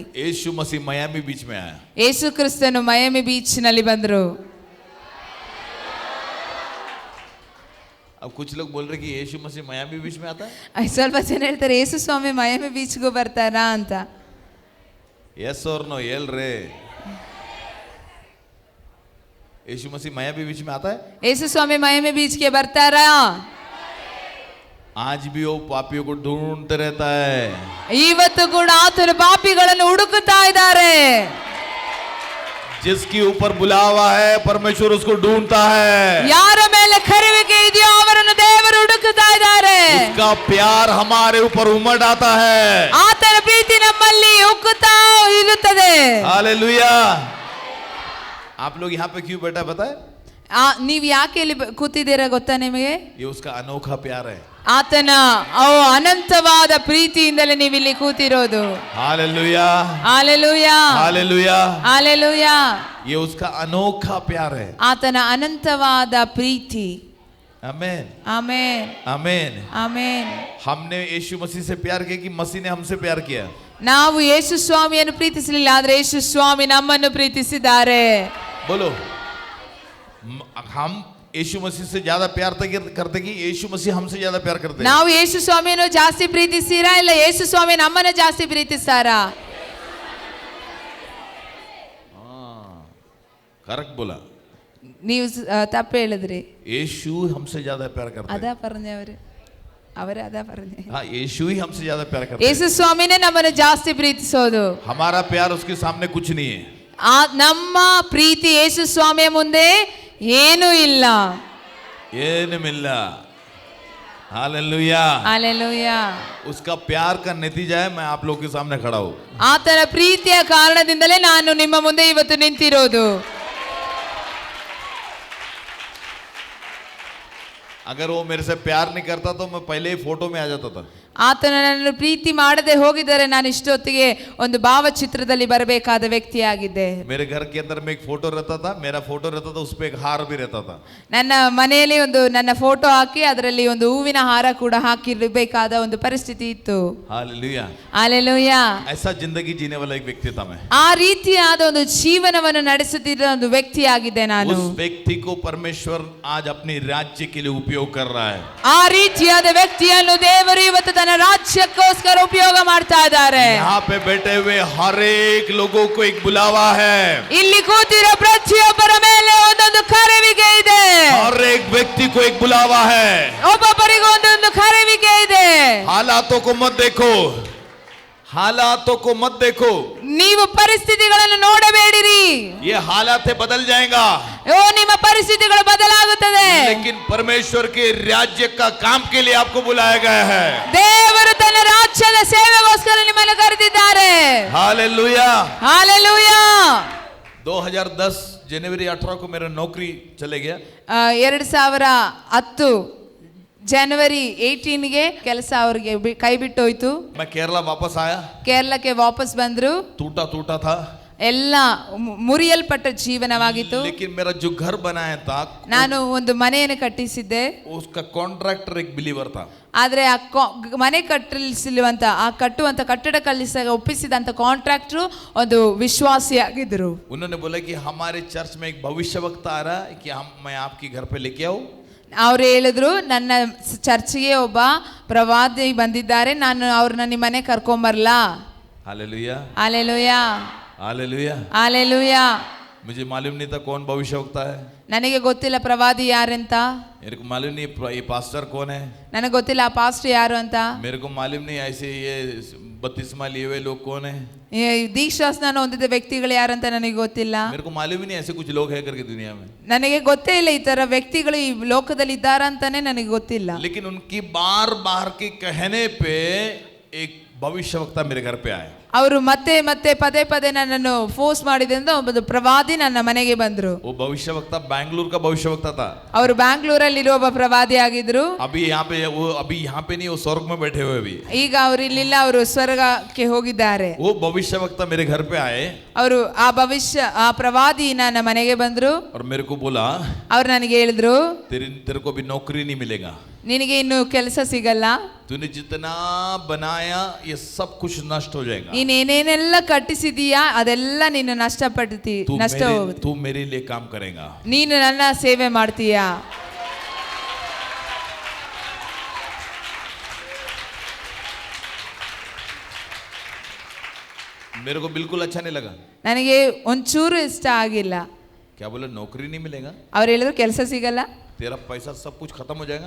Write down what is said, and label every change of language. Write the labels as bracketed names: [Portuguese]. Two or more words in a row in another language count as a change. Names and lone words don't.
[Hindi] यीशु मसीह मायामी बीच में आया. [Kannada] ಯೇಸು ಕ್ರಿಸ್ತನು ಮಯಮಿ ಬೀಚ್ ನಲ್ಲಿ ಬಂದರು. [Hindi] अब कुछ लोग बोल रहे कि यीशु मसीह मायामी बीच में आता है. [Kannada] ಸ್ವಲ್ಪ ಜನ ಹೇಳ್ತಾರೆ ಯೇಸು ಸ್ವಾಮಿ ಮಯಮಿ ಬೀಚ್ಗೂ ಬರ್ತಾರಾ ಅಂತ. [Hindi] यस और नो येल रे. यीशु मसीह मायामी बीच में आता है. [Kannada] ಯೇಸು ಸ್ವಾಮಿ ಮಯಮಿ ಬೀಚ್ಗೆ ಬರ್ತಾರಾ? [Hindi] आज भी वो पापियों को ढूंढते रहता है. [Kannada] ಇವತ್ತು ಕೂಡ ಆತನು ಪಾಪಿಗಳನ್ನು ಹುಡುಕುತ್ತಾ ಇದ್ದಾರೆ. [Hindi] जिसके ऊपर बुलावा है परमेश्वर उसको ढूंढता है. [Kannada] ಯಾರ ಮೇಲೆ ಕರೆಯುವಿಕೆ ಇದೆಯೋ ಅವರನ್ನು ದೇವರು ಹುಡುಕುತ್ತಾ ಇದ್ದಾರೆ. [Hindi] उसका प्यार हमारे ऊपर उमड़ आता है. [Kannada] ಆತನ ಪ್ರೀತಿ ನಮ್ಮಲ್ಲಿ ಉಕ್ಕುತ್ತಾ ಇರುತ್ತದೆ. [Hindi] हालेलुया. आप लोग यहाँ पे क्यों बैठा पता है? [Kannada] ನೀವು ಯಾಕೆ ಇಲ್ಲಿ ಕೂತಿದ್ದೀರಾ ಗೊತ್ತಾ ನಿಮಗೆ? [Hindi] ये उसका अनोखा प्यार है. [Kannada] ಆತನ ಅನಂತವಾದ ಪ್ರೀತಿಯಿಂದಲೇ ನೀವು ಇಲ್ಲಿ ಕೂತಿರೋದು. [Hindi] हालेलुया. [Kannada] ಹಾಲೆಲೂಯಾ. [Hindi] हालेलुया. [Kannada] ಹಾಲೆಲೂಯಾ. [Hindi] ये उसका अनोखा प्यार है. [Kannada] ಆತನ ಅನಂತವಾದ ಪ್ರೀತಿ. [Hindi] आमीन. [Kannada] ಆಮೆನ್. [Hindi] आमीन. [Kannada] ಆಮೆನ್. [Hindi] हमने यीशु मसीह से प्यार किया कि मसीह ने हमसे प्यार किया? [Kannada] ನಾವು ಯೇಸು ಸ್ವಾಮಿಯನ್ನು ಪ್ರೀತಿಸಲಿಲ್ಲ, ಆದ್ರೆ ಯೇಸು ಸ್ವಾಮಿ ನಮ್ಮನ್ನು ಪ್ರೀತಿಸಿದ್ದಾರೆ. [Hindi] बोलो. हम यीशु मसीह से ज्यादा प्यार करते कि यीशु मसीह हमसे ज्यादा प्यार करते? [Kannada] ನಾವು ಯೇಸು ಸ್ವಾಮಿಯನ್ನು ಜಾಸ್ತಿ ಪ್ರೀತಿಸ್ತೀರಾ ಇಲ್ಲ ಯೇಸು ಸ್ವಾಮಿ ನಮ್ಮನ್ನು ಜಾಸ್ತಿ ಪ್ರೀತಿಸ್ತಾರಾ? [Hindi] करेक्ट बोला. [Kannada] ನೀವು ತಪ್ಪು ಹೇಳಿದ್ರಿ. [Hindi] यीशु हमसे ज्यादा प्यार करते ಅದ പറഞ്ഞവര് ಅವರೇ ಅದ പറഞ്ഞೆ. हाँ, यीशु ही हमसे ज्यादा प्यार करते. [Kannada] ಯೇಸು ಸ್ವಾಮಿನೇ ನಮ್ಮನ್ನು ಜಾಸ್ತಿ ಪ್ರೀತಿಸೋದು. [Hindi] हमारा प्यार उसके सामने कुछ नहीं है. [Kannada] ನಮ್ಮ ಪ್ರೀತಿ ಯೇಸು ಸ್ವಾಮಿಯ ಮುಂದೆ ಏನೂ ಇಲ್ಲ. ಏನು ಮಿಲ್ಲ. हालेलुया. ಹಾಲೆಲೂಯಾ. [Hindi] उसका प्यार का नतीजा है मैं आप लोगों के सामने खड़ा हूं. [Kannada] ಆತನ ಪ್ರೀತಿಯ ಕಾರಣದಿಂದಲೇ ನಾನು ನಿಮ್ಮ ಮುಂದೆ ಇವತ್ತು ನಿಂತಿರೋದು. [Hindi] अगर वो मेरे से प्यार नहीं करता तो मैं पहले ही फोटो में आ जाता था. [Kannada] ಆತನ ನನ್ನನ್ನು ಪ್ರೀತಿ ಮಾಡದೆ ಹೋಗಿದ್ದರೆ ನಾನು ಇಷ್ಟೊತ್ತಿಗೆ ಒಂದು ಭಾವಚಿತ್ರದಲ್ಲಿ ಬರಬೇಕಾದ ವ್ಯಕ್ತಿಯಾಗಿದ್ದೆ. [Hindi] मेरे घर के अंदर में एक फोटो रहता था, मेरा फोटो रहता था, उस पे एक हार भी रहता था. [Kannada] ನನ್ನ ಮನೆಯಲ್ಲಿ ಒಂದು ನನ್ನ ಫೋಟೋ ಹಾಕಿ ಅದರಲ್ಲಿ ಒಂದು ಹೂವಿನ ಹಾರ ಕೂಡ ಹಾಕಿರಬೇಕಾದ ಒಂದು ಪರಿಸ್ಥಿತಿ ಇತ್ತು. [Hindi] हालेलुया. [Kannada] ಹಾಲೆಲೂಯಾ. [Hindi] ऐसा जिंदगी जीने वाला एक व्यक्ति था मैं. [Kannada] ಆ ರೀತಿಯಾದ ಒಂದು ಜೀವನವನ್ನು ನಡೆಸುತ್ತಿದ್ದ ಒಂದು ವ್ಯಕ್ತಿಯಾಗಿದ್ದೆ ನಾನು. [Hindi] उस व्यक्ति को परमेश्वर आज अपने राज्य के लिए उपयोग कर रहा है. [Kannada] ಆ ರೀತಿಯಾದ ವ್ಯಕ್ತಿಯನ್ನು ದೇವರು ಇವತ್ತು ತನ್ನ ರಾಜ್ಯಕ್ಕೋಸ್ಕರ ಉಪಯೋಗ ಮಾಡ್ತಾ ಇದ್ದಾರೆ. [Hindi] यहाँ पे बैठे हुए हर एक लोगों को एक बुलावा है. [Kannada] ಇಲ್ಲಿ ಕೂತಿರೋ ಪ್ರತಿಯೊಬ್ಬರ ಮೇಲೆ ಒಂದೊಂದು ಕರೆವಿಗೆ ಇದೆ. [Hindi] हर एक व्यक्ति को एक बुलावा है. [Kannada] ಒಬ್ಬೊಬ್ಬರಿಗೂ ಒಂದೊಂದು ಕರೆವಿಗೆ ಇದೆ. [Hindi] हालातों को मत देखो. हालातों को मत देखो. [Kannada] ನೀವು ಪರಿಸ್ಥಿತಿಗಳನ್ನು ನೋಡಬೇಡಿರಿ. [Hindi] ये हालात बदल जाएगा, [Kannada] ಓ ನಿಮ್ಮ ಪರಿಸ್ಥಿತಿಗಳು ಬದಲಾಗುತ್ತದೆ. [Hindi] लेकिन परमेश्वर के राज्य का काम के लिए आपको बुलाया गया है. [Kannada] ದೇವರು ತನ್ನ ರಾಜ್ಯದ ಸೇವೆಗೋಸ್ಕರ ನಿಮ್ಮನ್ನು ಕರೆದಿದ್ದಾರೆ. [Hindi] हालेलुया. [Kannada] ಹಾಲೆಲೂಯಾ. [Hindi] 2010 जनवरी 18 को मेरा नौकरी चले गया. [Kannada] 2010 ಜನವರಿ 18ಗೆ ಕೆಲಸ ಅವ್ರಿಗೆ ಕೈ ಬಿಟ್ಟು ಹೋಯ್ತು. [Hindi] मैं केरला वापस आया. [Kannada] ಕೇರಳಕ್ಕೆ ವಾಪಸ್ ಬಂದ್ರು. [Hindi] टूटा था, [Kannada] ಎಲ್ಲ ಮುರಿಯಲ್ಪಟ್ಟ ಜೀವನವಾಗಿತ್ತು. [Hindi] लेकिन मेरा जो घर बनाया था, [Kannada] ನಾನು ಒಂದು ಮನೆಯನ್ನು ಕಟ್ಟಿಸಿದ್ದೆ. [Hindi] उसका कॉन्ट्रैक्टर एक बिलीवर था. [Kannada] ಆದ್ರೆ ಆ ಮನೆ ಕಟ್ಟಿಸುವಂತ ಕಟ್ಟುವಂತ ಕಟ್ಟಡ ಒಪ್ಪಿಸಿದಂತ ಕಾಂಟ್ರಾಕ್ಟರ್ ಒಂದು ವಿಶ್ವಾಸಿಯಾಗಿದ್ರು. [Hindi] उन्होंने बोला कि हमारे चर्च में एक भविष्यवक्ता आ रहा है कि मैं आपके घर पे लेके आऊं. [Kannada] ಅವ್ರು ಹೇಳಿದ್ರು, ನನ್ನ ಚರ್ಚ್ಗೆ ಒಬ್ಬ ಪ್ರವಾದಿ ಬಂದಿದ್ದಾರೆ, ನಾನು ಅವ್ರನ್ನ ನಿಮ್ಮ ಮನೆ ಕರ್ಕೊಂಬರ್ಲಾ. [Hindi] हालेलुया. [Kannada] ಹಾಲೆಲೂಯಾ. [Hindi] हालेलुया. [Kannada] ಹಾಲೆಲೂಯಾ. [Hindi] मुझे मालूम नहीं था कौन भविष्यवक्ता है. [Kannada] ನನಗೆ ಗೊತ್ತಿಲ್ಲ ಪ್ರವಾದಿ ಯಾರಂತ. [Hindi] मेरे को मालूम नहीं ये पास्टर कौन है. [Kannada] ನನಗೆ ಗೊತ್ತಿಲ್ಲ ಆ ಪಾಸ್ಟರ್ ಯಾರು ಅಂತ. [Hindi] मेरे को मालूम नहीं ऐसे ये बपतिस्मा लिए हुए लोग कौन है. [Kannada] ದೀಕ್ಷಾಸ್ನಾನ ಹೊಂದಿದ ವ್ಯಕ್ತಿಗಳು ಯಾರಂತ ನನಗೆ ಗೊತ್ತಿಲ್ಲ. [Hindi] मेरे को मालूम ही नहीं ऐसे कुछ लोग है करके दुनिया में. [Kannada] ನನಗೆ ಗೊತ್ತೇ ಇಲ್ಲ ಈ ತರ ವ್ಯಕ್ತಿಗಳು ಈ ಲೋಕದಲ್ಲಿ ಇದ್ದಾರಾ ಅಂತಾನೆ ನನಗೆ ಗೊತ್ತಿಲ್ಲ. [Hindi] लेकिन उनकी बार बार के कहने पे एक भविष्यवक्ता मेरे घर पे आए. [Kannada] ಅವರು ಮತ್ತೆ ಮತ್ತೆ ಪದೇ ಪದೇ ನನ್ನನ್ನು ಫೋರ್ಸ್ ಮಾಡಿದ್ರಿಂದ ಒಬ್ಬ ಪ್ರವಾದಿ ನನ್ನ ಮನೆಗೆ ಬಂದ್ರು. [Hindi] वो भविष्यवक्ता बैंगलोर का भविष्यवक्ता था. [Kannada] ಅವರು ಬ್ಯಾಂಗ್ಳೂರಲ್ಲಿ ಇರುವ ಒಬ್ಬ ಪ್ರವಾದಿ ಆಗಿದ್ರು. [Hindi] अभी यहाँ पे नहीं, वो स्वर्ग में बैठे हुए अभी. [Kannada] ಈಗ ಅವರು ಇಲ್ಲಿಲ್ಲ, ಅವರು ಸ್ವರ್ಗಕ್ಕೆ ಹೋಗಿದ್ದಾರೆ. [Hindi] वो भविष्यवक्ता मेरे घर पे आए [Kannada] ಅವರು ಆ ಪ್ರವಾದಿ ನನ್ನ ಮನೆಗೆ ಬಂದ್ರು. [Hindi] और मेरे को बोला, [Kannada] ಅವ್ರು ನನಗೆ ಹೇಳಿದ್ರು, [Hindi] तेरे को अभी नौकरी नहीं मिलेगा. [Kannada] ನಿನಗೆ ಇನ್ನು ಕೆಲಸ ಸಿಗಲ್ಲ. [Hindi] तूने जितना बनाया ये सब कुछ नष्ट हो जाएगा. [Kannada] ನೀನ್ ಏನೇನೆಲ್ಲ ಕಟ್ಟಿಸಿದೀಯಾ ಅದೆಲ್ಲ ನೀನು ನಷ್ಟ ಹೋಗುತ್ತೆ. [Hindi] तू मेरे लिए काम करेगा. [Kannada] ನೀನು ನನ್ನ ಸೇವೆ ಮಾಡ್ತೀಯಾ. [Hindi] मेरे को बिल्कुल अच्छा नहीं लगा. [Kannada] ನನಗೆ ಒಂಚೂರು ಇಷ್ಟ ಆಗಿಲ್ಲ. [Hindi] क्या बोला, नौकरी नहीं मिलेगा, [Kannada] ಅವ್ರು ಹೇಳಿದ್ರು ಕೆಲಸ ಸಿಗಲ್ಲ, [Hindi] तेरा पैसा सब कुछ खत्म हो जाएगा,